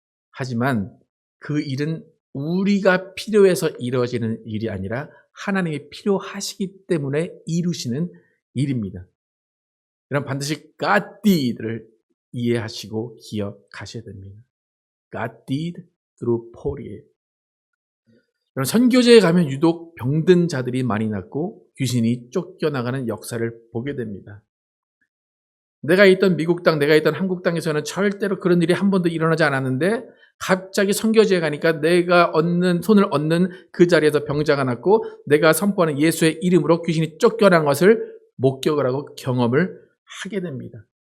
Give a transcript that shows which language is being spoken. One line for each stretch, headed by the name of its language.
Korean: 하지만 그 일은 우리가 필요해서 이루어지는 일이 아니라 하나님이 필요하시기 때문에 이루시는 일입니다. 여러분, 반드시
English: God did
Korean: 를 이해하시고 기억하셔야 됩니다.
English: God did through Paul이에요.
Korean: 여러분, 선교제에 가면 유독 병든 자들이 많이 낫고 귀신이 쫓겨나가는 역사를 보게 됩니다. 내가 있던 미국 땅, 내가 있던 한국 땅에서는 절대로 그런 일이 한 번도 일어나지 않았는데 갑자기 선교지에 가니까 내가 손을 얹는 그 자리에서 병자가 낫고 내가 선포하는 예수의 이름으로 귀신이 쫓겨난 것을 목격을 하고 경험을 하게 됩니다.